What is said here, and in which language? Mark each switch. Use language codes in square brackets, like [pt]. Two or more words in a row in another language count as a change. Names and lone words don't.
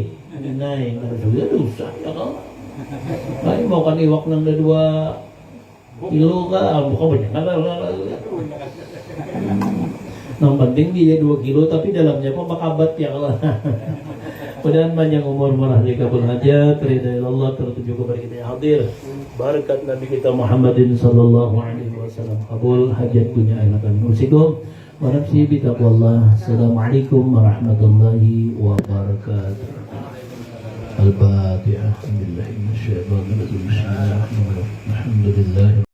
[bjn] Naik nang sugi dosa ya Allah. Kayak mau kan iwak nang 2 kilo kan, bukan banyak kan. Yang penting dia 2 kilo tapi dalamnya apa makabat ya Allah. Mudah-mudahan panjang umur, murah rezeki, kabul hajat, ridha Allah tertuju kepada kita yang hadir. Barakat Nabi kita [ar] محمد صلى الله عليه وسلم. [bjn] Kabul hajat dunia akhirat. [ar] نوصيكم ونفسي بتقوى الله. السلام عليكم ورحمة الله وبركاته. الفاتحة. الحمد لله. Alhamdulillah.